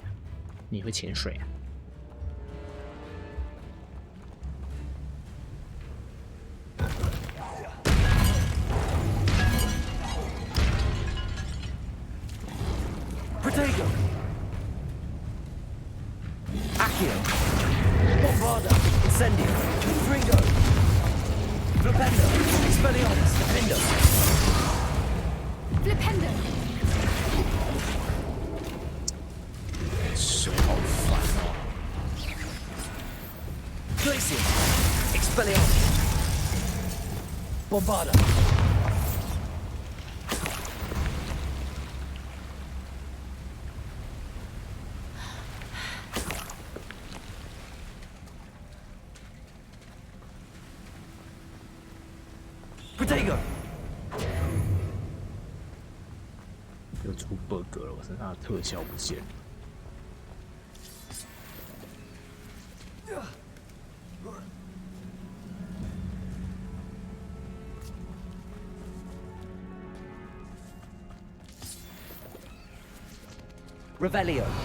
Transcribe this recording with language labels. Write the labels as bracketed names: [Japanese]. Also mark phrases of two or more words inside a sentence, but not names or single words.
[Chinese] 你会潜水啊？ Protego. Accio. Bombarda. Incendio. Confringo. Flipendo. Expelliarmus. Defendo. Flipendo. 水好烦哦。 Glacier. Expelliarmus. Bombarda. Protego. 又出 bug 了，我身上的特效不见了。 Revelio.